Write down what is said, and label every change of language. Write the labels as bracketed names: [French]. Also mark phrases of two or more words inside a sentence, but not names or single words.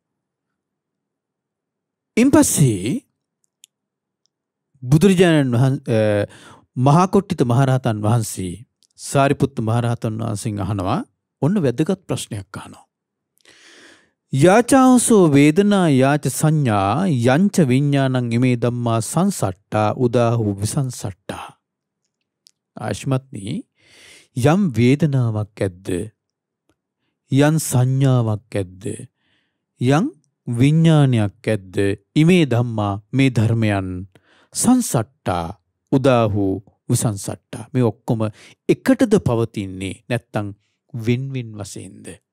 [Sinhala] ඉන්පස්සේ බුදුරජාණන් වහන්සේ මහා කොට්ටිත මහරහතන් වහන්සේ සාරිපුත්ත මහරහතන් වහන්සේගෙන් අහනවා ඔන්න වැදගත් ප්‍රශ්නයක් අහනවා. [Pali] යාචාවසෝ වේදනා යාච සංඥා යංච විඤ්ඤාණං ඉමේ ධම්මා සංසට්ඨා උදාහු විසංසට්ඨා. [Sinhala] ආශ්මත්නි යම් වේදනාවක් ඇද්ද යම් සංඥාවක් ඇද්ද යම් විඤ්ඤාණයක් ඇද්ද [Pali] ඉමේ ධම්මා [Sinhala] මේ ධර්මයන් [Pali] සංසට්ඨා උදාහු විසංසට්ඨා [Sinhala] මේ ඔක්කොම එකටද පවතින්නේ නැත්නම් වින් වශයෙන්ද?